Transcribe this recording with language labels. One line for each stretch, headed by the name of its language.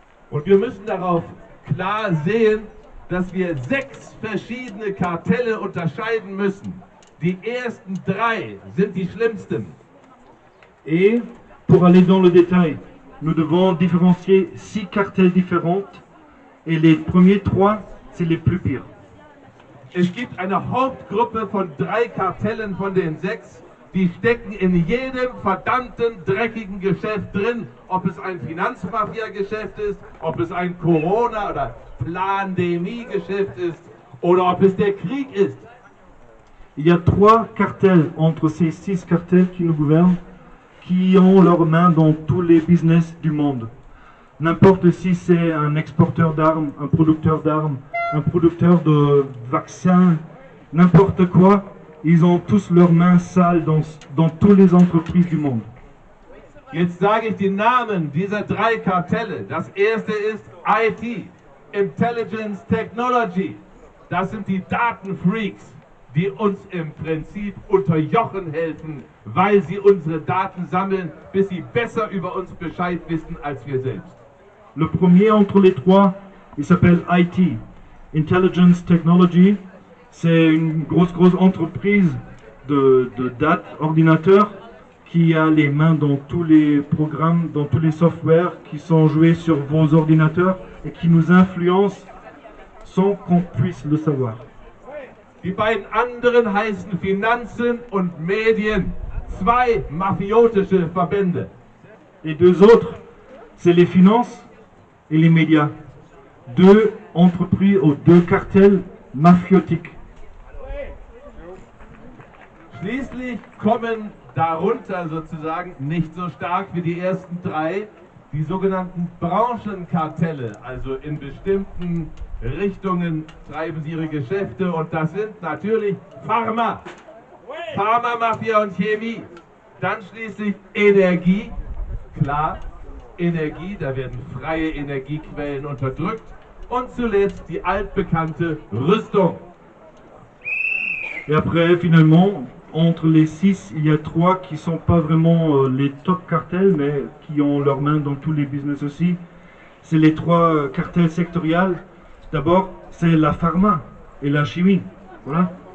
German: Und wir müssen darauf klar sehen, dass wir 6 verschiedene Kartelle unterscheiden müssen. Die ersten 3 sind die schlimmsten.
French: Et pour aller dans le détail, nous devons différencier 6 cartels différents et les premiers 3, c'est les plus pires.
German: Es gibt eine Hauptgruppe von 3 Kartellen von den 6, die stecken in jedem verdammten dreckigen Geschäft drin, ob es ein Finanzmafia-Geschäft ist, ob es ein Corona- oder Pandemie-Geschäft ist oder ob es der Krieg ist.
French: Il y a 3 cartels entre ces 6 cartels qui nous gouvernent, qui ont leurs mains dans tous les business du monde. N'importe si c'est un exporteur d'armes, un producteur de vaccins, n'importe quoi, ils ont tous leurs mains sales dans toutes les entreprises du monde.
German: Jetzt sage ich die Namen dieser 3 Kartelle. Das erste ist IT, Intelligence Technology. Das sind die Datenfreaks, die uns im Prinzip unterjochen helfen, weil sie unsere Daten sammeln, bis sie besser über uns Bescheid wissen als wir selbst.
French: Le premier entre les 3, il s'appelle IT, Intelligence Technology. C'est une grosse entreprise de data ordinateurs qui a les mains dans tous les programmes, dans tous les softwares qui sont joués sur vos ordinateurs et qui nous influencent sans qu'on puisse le savoir.
German: Die beiden anderen heißen Finanzen und Medien, 2 mafiotische Verbände.
French: Les 2 autres, c'est les finances et les médias. 2 entreprises ou 2 cartels mafiotiques.
German: Schließlich kommen darunter sozusagen nicht so stark wie die ersten 3 die sogenannten Branchenkartelle, also in bestimmten Richtungen treiben sie ihre Geschäfte und das sind natürlich Pharma-Mafia und Chemie. Dann schließlich Energie, klar, Energie, da werden freie Energiequellen unterdrückt und zuletzt die altbekannte Rüstung.
French: Et après, finalement, entre les 6, il y a 3 qui ne sont pas vraiment les top cartels, mais qui ont leurs mains dans tous les business aussi. C'est les 3 cartels sectoriels. D'abord, c'est la pharma et la chimie. Voilà.